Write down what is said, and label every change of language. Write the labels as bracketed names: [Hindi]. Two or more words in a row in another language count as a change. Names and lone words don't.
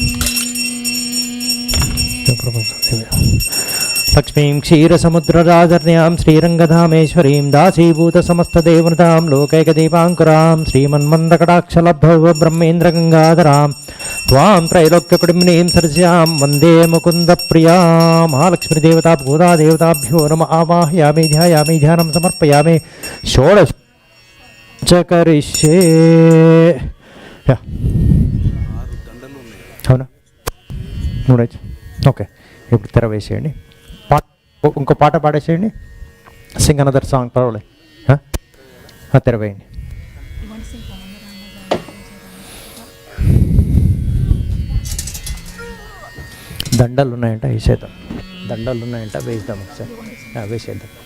[Sanskrit] लक्ष्मीं क्षीरसमुद्रराजर्यां श्रीरङ्गधामेश्वरीं दासीभूतसमस्तदेवतां लोकैकदीपाङ्कुरां श्रीमन्मन्दकटाक्षलब्धौ ब्रह्मेन्द्रगङ्गाधरां त्वां त्रैलोक्यकुटुम्बिनीं सरस्यां वन्दे मुकुन्दप्रियां महालक्ष्मीदेवता भूतादेवताभ्यो नमः आवाहयामि ध्यायामि ध्यानं समर्पयामि षोडश च करिष्ये [Telugu] అవునా మూడేజ్ ఓకే ఇప్పుడు తెర వేసేయండి ఇంకో పాట పాడేసేయండి [English] sing another song [Telugu] పర్వాలేదు తెర వేయండి దండలు ఉన్నాయంట వేసేద్దాం దండలు ఉన్నాయంట, వేద్దాం ఒకసారి. వేసేద్దాం.